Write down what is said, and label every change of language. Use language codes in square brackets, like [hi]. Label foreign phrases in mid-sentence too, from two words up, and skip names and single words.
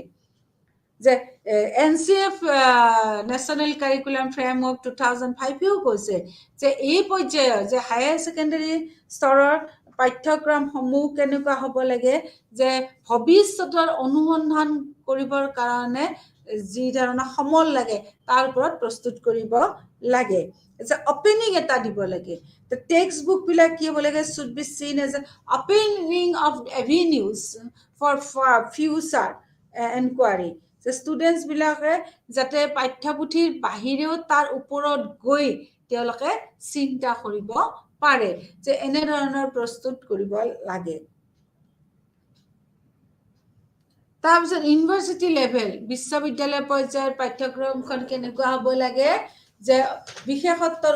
[as] যে NCF নেশ্যনেল কাৰিকুলাম ফ্ৰেমৱৰ্ক 2005ও কৈছে যে এই পৰ্যায়ৰ যে [en] higher secondary [as] স্তৰৰ পাঠ্যক্ৰমসমূহ কেনেকুৱা হ'ব লাগে, যে ভৱিষ্যতৰ অনুসন্ধান কৰিবৰ কাৰণে যি ধৰণৰ সমল লাগে তাৰ ওপৰত প্ৰস্তুত কৰিব লাগে যে অপেনিং এটা দিব লাগে [en] the text book [as] বিলাক কি হ'ব লাগে [en] should be seen as an opening of avenues for future inquiry [as] যে ষ্টুডেন্টছ বিলাকে যাতে পাঠ্যপুথিৰ বাহিৰেও তাৰ ওপৰত গৈ তেওঁলোকে চিন্তা কৰিব পাৰে যে এনে ধৰণৰ প্ৰস্তুত কৰিব লাগে তাৰপিছত [en] university level [as] বিশ্ববিদ্যালয় পৰ্যায়ৰ পাঠ্যক্ৰমখন কেনেকুৱা হ'ব লাগে যে বিশেষত্বৰ